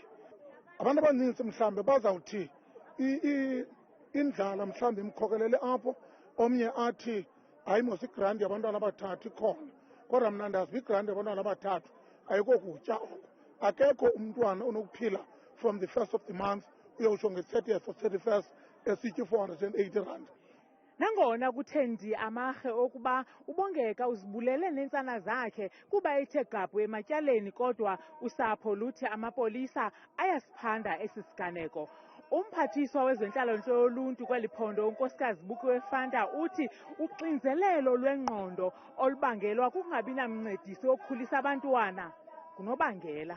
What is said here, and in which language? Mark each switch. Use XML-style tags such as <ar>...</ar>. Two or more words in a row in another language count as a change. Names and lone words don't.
<xh>Abantu abaninzi mhlawumbe bazawuthi indlala mhlawumbe imkhokelele apho, omnye athi hayi mos igranti yabantwana abathathu ikhona, kodwa mna ndazi uba igranti yabantwana abathathu ayikokutya oko. Akekho umntwana onokuphila</xh> <en>from the 1st of the month</en> <xh>uyotsho nge-30th or 31st esitye 480 rand. Nangona kuthe ndi amarhe okuba uBongeka uzibulele neentsana zakhe kuba ethe gabhu ematyaleni, kodwa usapho luthi amapolisa ayasiphanda esi siganeko. Umphathiswa wezentlalo-ntle yoluntu kweli phondo, unkosikazi Fanta, uthi uxinzelelo lwengqondo olubangelwa kukungabi namncedisi wokukhulisa abantwana ngunobangela.</xh>